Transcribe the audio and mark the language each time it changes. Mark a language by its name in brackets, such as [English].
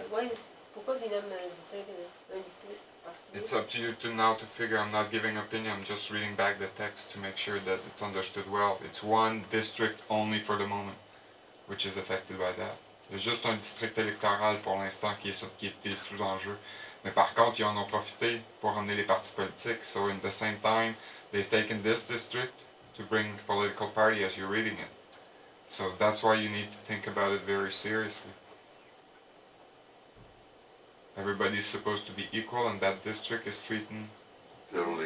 [French] it, pourquoi ils nomment un district particulier? [English] It's up to you to figure. I'm not giving opinion. I'm just reading back the text to make sure that it's understood well. It's one district only for the moment, which is affected by that. [French] Il y a juste un district électoral pour l'instant qui est sous enjeu. Mais par contre, ils en ont profité pour amener les partis politiques. [English] So in the same time, they've taken this district to bring political party as you're reading it. So that's why you need to think about it very seriously. Everybody's supposed to be equal, and that district is treating Totally.